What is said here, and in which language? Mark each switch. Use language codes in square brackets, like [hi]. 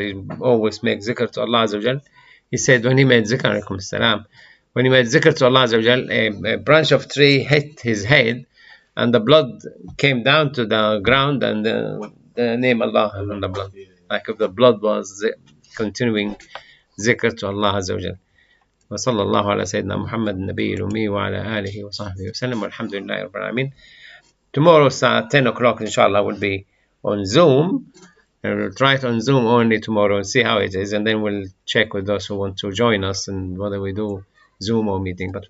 [en] He always makes zikr to Allah Azza wa Jal. He said when he made zikr, alaykum salam, when he made zikr to Allah Azza wa Jal, a branch of tree hit his head, and the blood came down to the ground, and the name Allah on the blood, like if the blood was continuing zikr to Allah Azza wa Jal. [ar] وصلى الله على سيدنا محمد النبي الأمي وعلى آله وصحبه وسلم والحمد لله رب العالمين. [en] Tomorrow at 10 o'clock inshallah will be on Zoom, and we'll try it on Zoom only tomorrow and see how it is, and then we'll check with those who want to join us and whether we do Zoom or meeting. But